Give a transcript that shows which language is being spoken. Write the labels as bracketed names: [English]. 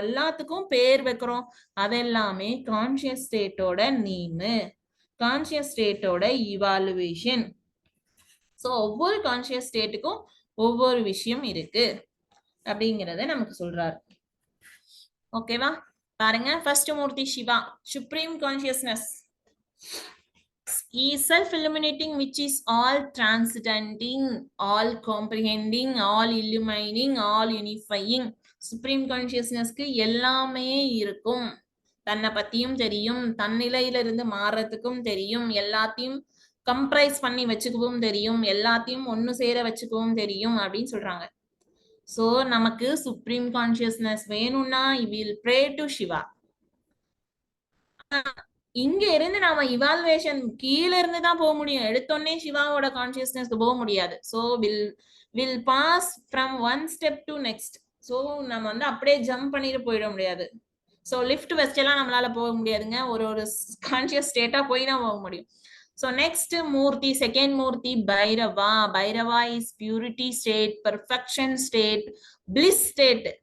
[Tamil] எல்லாத்துக்கும் பேர் வைக்கிறோம். அதெல்லாமே conscious ஸ்டேட்டோட name, conscious ஸ்டேட்டோட evaluation. So ஒவ்வொரு கான்சியஸ் ஸ்டேட்டுக்கும் ஒவ்வொரு விஷயம் இருக்கு அப்படிங்கறத நமக்கு சொல்றாரு. ஓகேவா? பாருங்க, first Murthy Siva, supreme consciousness. [English] He is self-illuminating, which is all transcending, all comprehending, all illumining, all unifying. [Tamil] Supreme கான்சியஸ்னஸ்க்கு எல்லாமே இருக்கும். தன்னை பத்தியும் தெரியும், தன்னிலையில இருந்து மாறதுக்கும் தெரியும், எல்லாத்தையும் கம்ப்ரைஸ் பண்ணி வச்சுக்கவும் தெரியும், எல்லாத்தையும் ஒன்னு சேர வச்சுக்கவும் தெரியும் அப்படின்னு சொல்றாங்க. சோ நமக்கு சுப்ரீம் கான்சியஸ்னஸ் வேணும்னா [English] we will pray to Shiva. [Tamil] இங்க இருந்து நாம இவால்வேஷன் கீழ இருந்து தான் போக முடியும். எடுத்தோடனே சிவாவோட கான்சியஸ்னஸ்க்கு போக முடியாது. [English] So will pass from one step to next. [Tamil] So நம்ம வந்து அப்படியே ஜம்ப் பண்ணிட்டு போயிட முடியாது. ஸோ லிஃப்ட் வெஸ்ட் எல்லாம் நம்மளால போக முடியாதுங்க. ஒரு கான்சியஸ் ஸ்டேட்டா போய் தான் போக முடியும். [English] So next Murti, second Murti, Bhairava. Bhairava is purity state, perfection state, bliss state.